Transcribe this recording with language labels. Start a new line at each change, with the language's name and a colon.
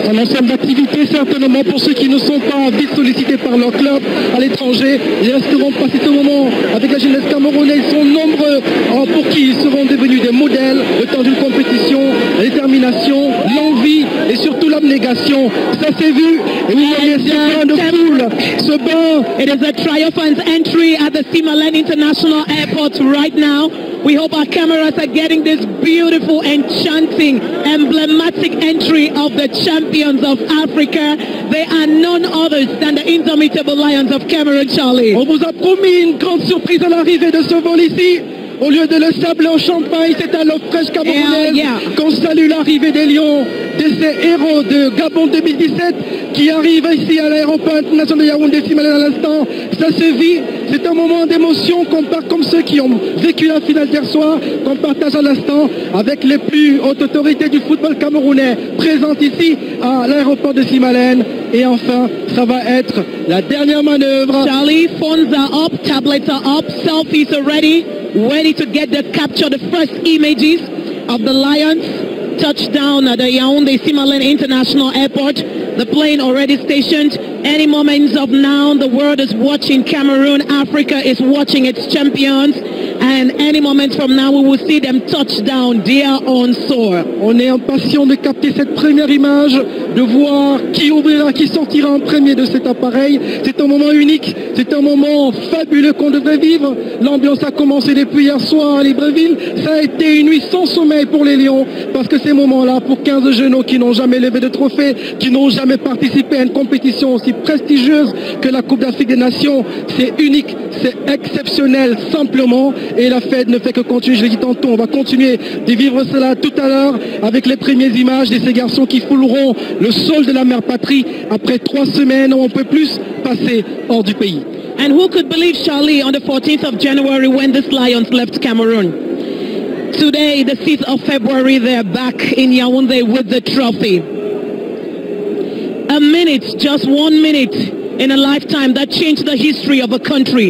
French: Un ensemble d'activités, certainement, pour ceux qui ne sont pas vite sollicités par leur club à l'étranger. Ils resteront passer ce moment avec la jeunesse camerounaise. Ils sont nombreux pour qui ils seront devenus des modèles le temps d'une compétition, la détermination, l'envie et surtout l'abnégation. Ça s'est vu. Et vous voyez ce bain de foule, ce bain.
English: It is a triumphant entry at the Simalan International Airport right now. We hope our cameras are getting this beautiful, enchanting, emblematic entry of the champions of Africa. They are none others than the indomitable Lions of Cameroon, Charlie.
French: On vous a promis une grande surprise à l'arrivée de ce vol ici. Au lieu de le sabler au champagne, c'est à l'eau fraîche camerounaise qu'on salue l'arrivée des Lions, de ces héros de Gabon 2017 qui arrivent ici à l'aéroport international de Yaoundé Simalan à l'instant. Ça se vit, c'est un moment d'émotion qu'on part comme ceux qui ont vécu la finale d'hier soir, qu'on partage à l'instant avec les plus hautes autorités du football camerounais présentes ici à l'aéroport de Simalan. Et enfin, ça va être la dernière manœuvre.
English: Charlie, phones are up, tablets are up, selfies are ready to get the capture, the first images of the Lions touchdown at the Yaoundé Simalan International Airport. The plane already stationed. Any moments of now, the world is watching Cameroon. Africa is watching its champions. And any moment from now, we will see them touch down their own soil.
French: On est impatient de capter cette première image, de voir qui ouvrira, qui sortira en premier de cet appareil. C'est un moment unique, c'est un moment fabuleux qu'on devrait vivre. L'ambiance a commencé depuis hier soir à Libreville. Ça a été une nuit sans sommeil pour les Lions, parce que ces moments-là, pour 15 jeunes qui n'ont jamais levé de trophée, qui n'ont jamais participé à une compétition aussi prestigieuse que la Coupe d'Afrique des Nations, c'est unique, c'est exceptionnel, simplement. Et la fête ne fait que continuer, je l'ai dit tantôt, on va continuer de vivre cela tout à l'heure avec les premières images de ces garçons qui fouleront le sol de la mère patrie après 3 semaines où on ne peut plus passer hors du pays.
English: And who could believe, Charlie, on the 14th of January when these Lions left Cameroon? Today, the 6th of February, they're back in Yaoundé with the trophy. A minute, just 1 minute in a lifetime that changed the history of a country.